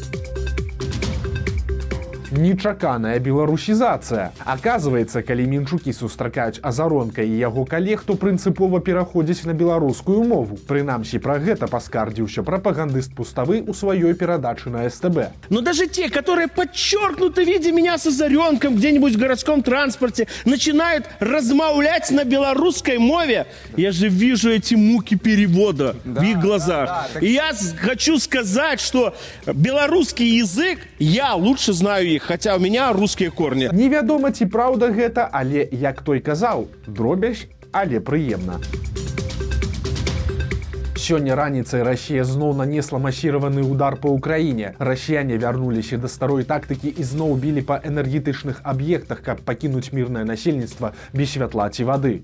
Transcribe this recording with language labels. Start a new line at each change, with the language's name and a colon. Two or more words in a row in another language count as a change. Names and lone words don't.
Belarusian: Нечаканая беларусізацыя. Аказваецца, калі мінчукі сустракаюць Азаронка і яго калег, то прынцыпова пераходзіць на беларускую мову. Прынамсі, пра гэта паскардзіўся прапагандыст Пуставы ў сваёй перадачы на СТБ.
Russian: Но даже те, которые подчеркнуто, видя меня с Азаренком где-нибудь в городском транспорте, начинают размовлять на белорусской мове, я же вижу эти муки перевода в их глазах. И я хочу сказать, что белорусский язык, я лучше знаю их, хотя у меня русские корни.
Belarusian: Невядома, ці праўда гэта, але, як той казаў, дробязь, але прыемна. Сёння раніцай Расія зноў нанесла масіраваны удар па ўкраіне. Расіяне вярнуліся да старой тактыкі і зноў білі па энергетычных аб'ектах, каб пакінуць мірнае насельніцтва без святла ці вады.